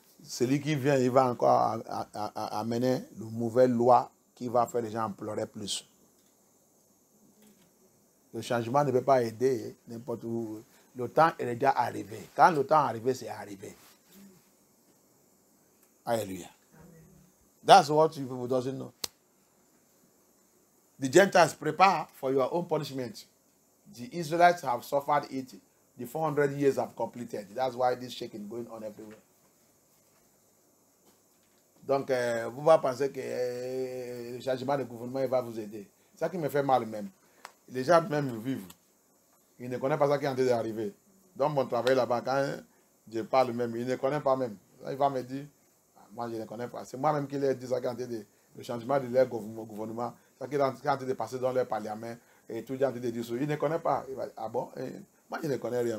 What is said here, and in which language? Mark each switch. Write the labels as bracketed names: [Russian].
[French] celui qui vient, il va encore amener de nouvelles lois qui va faire les gens pleurer plus. Le changement ne peut pas aider n'importe où. Le temps est déjà arrivé. Quand le temps est arrivé, c'est arrivé. Hallelujah. [English] That's what you people doesn't know. The Gentiles prepare for your own punishment. The Israelites have suffered it. The 400 years have completed. That's why this shaking going on everywhere. [French] Donc, vous ne pensez que le changement de gouvernement va vous aider. C'est ça qui me fait mal même. Les gens même vivent. Ils ne connaissent pas ça qui est en train d'arriver. Dans mon travail là-bas, quand je parle même, ils ne connaissent pas même. Il va me dire, moi je ne connais pas. C'est moi-même qui leur dis ça qui est en train de le changement de leur gouvernement, ça qui est en train de passer dans leur parlement, et tout le monde en train de dire ça. Ils ne connaissent pas. Il va, ah bon? Moi je ne connais rien.